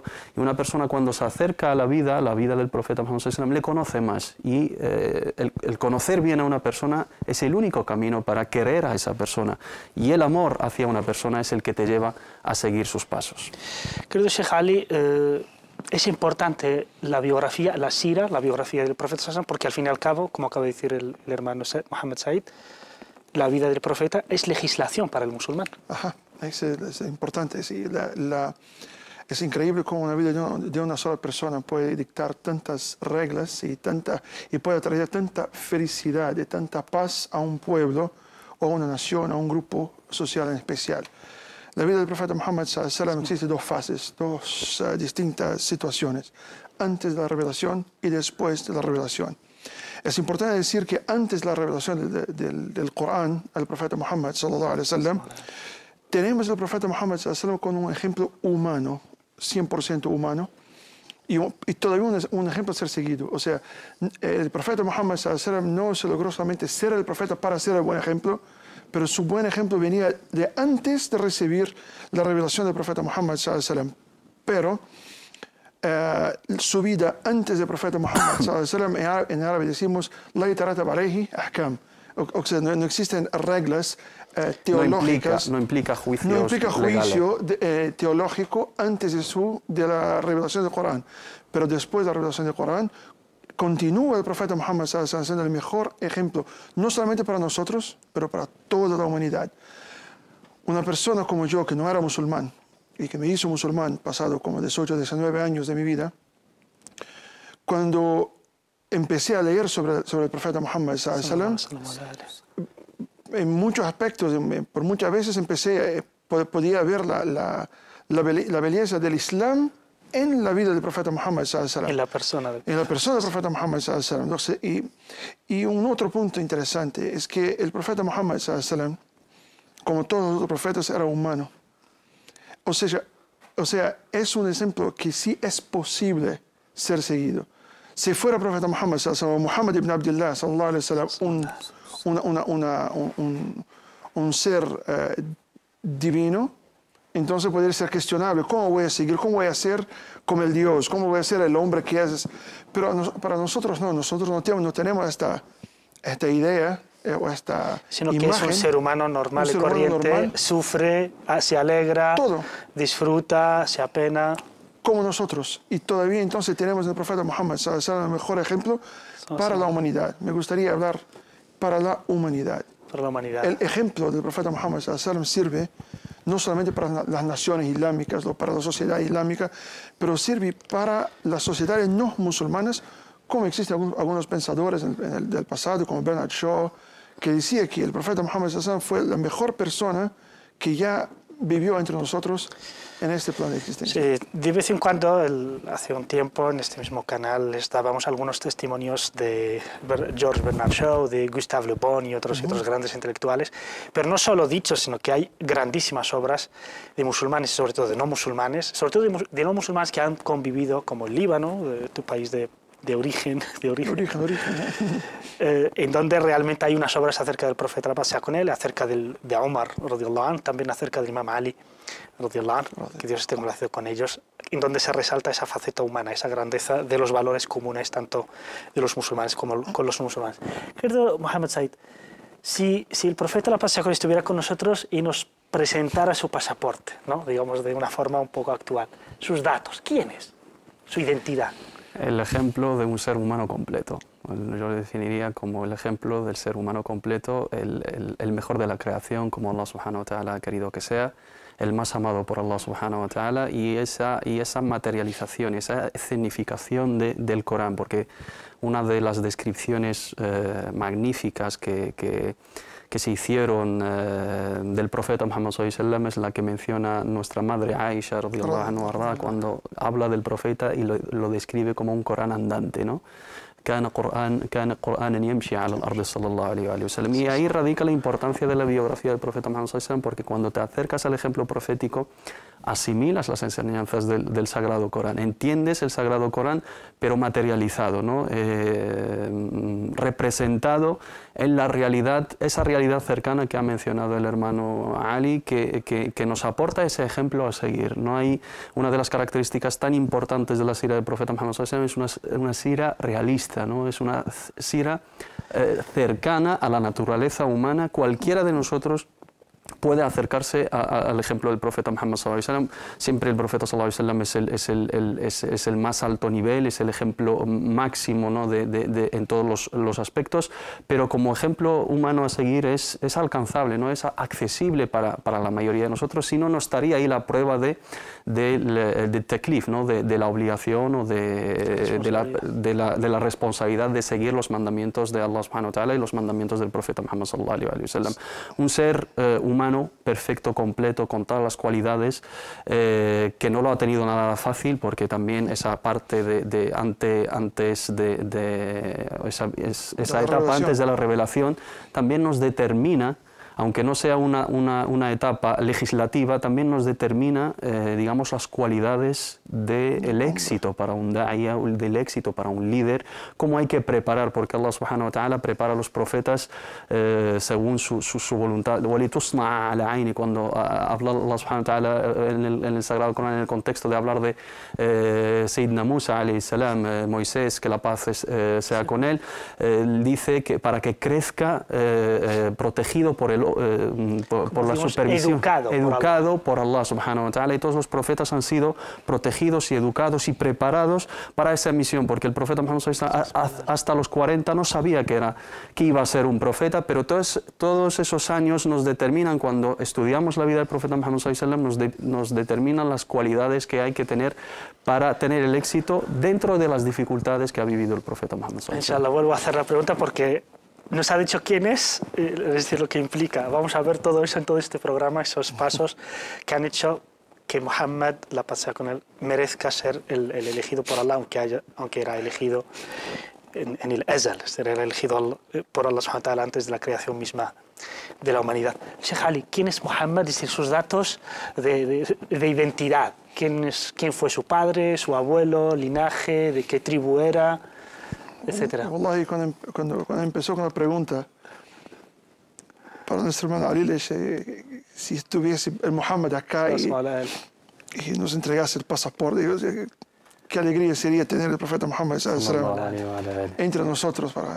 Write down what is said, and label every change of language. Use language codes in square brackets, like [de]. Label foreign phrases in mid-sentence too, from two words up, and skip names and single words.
[es] Y una persona cuando se acerca a la vida del profeta Muhammad [ar] صلى الله عليه وسلم, [es] le conoce más, y el conocer bien a una persona es el único camino para querer a esa persona, y el amor hacia una persona es el que te lleva a seguir sus pasos. Querido Sheikh Ali, es importante la biografía, la sira, la biografía del profeta [ar] صلى الله عليه وسلم, [es] porque al fin y al cabo, como acaba de decir el hermano Mohammed Said, la vida del profeta es legislación para el musulmán. Ajá, es importante. Sí, es increíble cómo una vida de una sola persona puede dictar tantas reglas y puede traer tanta felicidad y tanta paz a un pueblo o a una nación, a un grupo social en especial. La vida del profeta Muhammad [ar] صلى الله عليه وسلم [es] existe dos fases, dos distintas situaciones, antes de la revelación y después de la revelación. Es importante decir que antes de la revelación del Corán al profeta Muhammad [ar] صلى الله عليه وسلم, [es] tenemos al profeta Muhammad [ar] صلى الله عليه وسلم [es] con un ejemplo humano, 100% humano, y todavía un ejemplo a ser seguido. O sea, el profeta Muhammad [ar] صلى الله عليه وسلم [es] no se logró solamente ser el profeta para ser el buen ejemplo, pero su buen ejemplo venía de antes de recibir la revelación del profeta Muhammad [ar] صلى الله عليه وسلم. [es] Pero su vida antes del profeta Muhammad [ar] صلى الله عليه وسلم, [es] en árabe decimos [ar] لا يترتب عليه أحكام, [es] o sea, no existen reglas teológicas, no implica juicio teológico antes de la revelación del Corán, pero después de la revelación del Corán continúa el profeta Muhammad [ar] صلى الله عليه وسلم [es] siendo el mejor ejemplo, no solamente para nosotros, pero para toda la humanidad. Una persona como yo, que no era musulmán y que me hizo musulmán pasado como 18 o 19 años de mi vida, cuando empecé a leer sobre el profeta Muhammad [ar] صلى الله عليه وسلم, [es] en muchos aspectos, por muchas veces podía ver la belleza del Islam en la vida del profeta Muhammad [ar] صلى الله عليه وسلم. [es] En la persona del profeta Muhammad [ar] صلى الله عليه وسلم. [es] Entonces, y un otro punto interesante es que el profeta Muhammad [ar] صلى الله عليه وسلم, [es] como todos los otros profetas, era humano. O sea, es un ejemplo que sí es posible ser seguido. Si fuera el profeta Muhammad [ar] صلى الله عليه وسلم, [es] Muhammad ibn Abdullah [ar] صلى الله عليه وسلم, [es] un ser divino, entonces podría ser cuestionable. ¿Cómo voy a seguir? ¿Cómo voy a ser como el Dios? ¿Cómo voy a ser el hombre que es? Pero para nosotros no. Nosotros no tenemos esta idea o esta sino imagen. Que es un ser humano normal y corriente, sufre, se alegra, todo, disfruta, se apena. Como nosotros. Y todavía entonces tenemos el profeta Muhammad [ar] صلى الله عليه وسلم, [es] el mejor ejemplo para la humanidad. Me gustaría hablar para la humanidad. Para la humanidad. El ejemplo del profeta Muhammad [ar] صلى الله عليه وسلم [es] sirve no solamente para las naciones islámicas o para la sociedad islámica, pero sirve para las sociedades no musulmanas, como existen algunos pensadores del pasado, como Bernard Shaw, que decía que el profeta Muhammad sallallahu alaihi wasallam fue la mejor persona que ya vivió entre nosotros en este plano de existencia. Sí, de vez en cuando, hace un tiempo, en este mismo canal, les dábamos algunos testimonios de George Bernard Shaw, de Gustave Le Bon y otros grandes intelectuales, pero no solo dichos, sino que hay grandísimas obras de musulmanes, sobre todo de no musulmanes, sobre todo de no musulmanes que han convivido, como el Líbano, tu país de origen, en donde realmente hay unas obras acerca del profeta, la paz sea con él, acerca de Omar, [ar] رضي الله عنه, [es] también acerca del Imam Ali, [ar] رضي الله عنه, [es] que Dios esté complacido con ellos, en donde se resalta esa faceta humana, esa grandeza de los valores comunes, tanto de los musulmanes como con los musulmanes. Querido Mohammed Said, si el profeta, la paz sea con él, estuviera con nosotros y nos presentara su pasaporte, ¿no? Digamos de una forma un poco actual, sus datos, ¿quién es? Su identidad. El ejemplo de un ser humano completo. Yo lo definiría como el ejemplo del ser humano completo, el mejor de la creación, como [ar] الله سبحانه وتعالى [es] ha querido que sea, el más amado por [ar] الله سبحانه وتعالى, [es] y esa materialización, esa escenificación del Corán, porque una de las descripciones magníficas que se hicieron del profeta Muhammad [ar] صلى الله عليه وسلم [es] es la que menciona nuestra madre Aisha [ar] رضي الله عنها, [es] cuando habla del profeta y lo describe como un Corán andante, ¿no? [ar] كان قرآنا يمشي على الأرض صلى الله عليه وآله وسلم. [es] Y ahí radica la importancia de la biografía del profeta Muhammad [ar] صلى الله عليه وسلم, [es] porque cuando te acercas al ejemplo profético asimilas las enseñanzas del Sagrado Corán, entiendes el Sagrado Corán, pero materializado, ¿no? Representado en la realidad, esa realidad cercana que ha mencionado el hermano Ali, que nos aporta ese ejemplo a seguir. No hay una de las características tan importantes de la sira del profeta Muhammad [ar] صلى الله عليه وسلم, [es] es una sira realista, ¿no? Es una sira cercana a la naturaleza humana. Cualquiera de nosotros puede acercarse al ejemplo del profeta Muhammad [ar] صلى الله عليه وسلم. [es] Siempre el profeta [ar] صلى الله عليه وسلم [es] es el más alto nivel, es el ejemplo máximo, ¿no? en todos los aspectos, pero como ejemplo humano a seguir es alcanzable, ¿no? Es accesible para la mayoría de nosotros, si no, no estaría ahí la prueba de teklif, ¿no? de la obligación o de la responsabilidad de seguir los mandamientos de [ar] الله سبحانه وتعالى [es] y los mandamientos del profeta Muhammad [ar] صلى الله عليه وسلم. [es] Un ser humano perfecto, completo, con todas las cualidades, que no lo ha tenido nada fácil, porque también esa parte esa etapa antes de la revelación también nos determina, aunque no sea una etapa legislativa, también nos determina, digamos, las cualidades del éxito para un da'iya, del éxito para un líder, cómo hay que preparar, porque [ar] الله سبحانه وتعالى [es] prepara a los profetas según su voluntad. Cuando habla [ar] الله سبحانه وتعالى [es] en el Sagrado Corán, en el contexto de hablar de [ar] سيدنا موسى عليه السلام, [es] Moisés, que la paz sea con él, dice que para que crezca protegido por la supervisión, educado por [ar] الله سبحانه وتعالى, [es] y todos los profetas han sido protegidos y educados y preparados para esa misión, porque el profeta Muhammad hasta los 40 no sabía que iba a ser un profeta, pero todos esos años nos determinan, cuando estudiamos la vida del profeta Muhammad nos determinan las cualidades que hay que tener para tener el éxito dentro de las dificultades que ha vivido el profeta Muhammad. Inshallah, vuelvo a hacer la pregunta porque nos ha dicho quién es decir, lo que implica. Vamos a ver todo eso en todo este programa, esos pasos que han hecho que Muhammad, la paz sea con él, merezca ser el elegido por Allah, aunque era elegido en el Azal, era elegido por [ar] الله سبحانه وتعالى [es] antes de la creación misma de la humanidad. Sheikh Ali, ¿quién es Muhammad? Es decir, sus datos de identidad. ¿Quién fue su padre, su abuelo, linaje, de qué tribu era, etcétera? Wallahi, cuando empezó con la pregunta, para nuestro hermano Ali, le dije, si estuviese el Muhammad acá y nos entregase el pasaporte, digo, qué alegría sería tener el profeta Muhammad entre nosotros.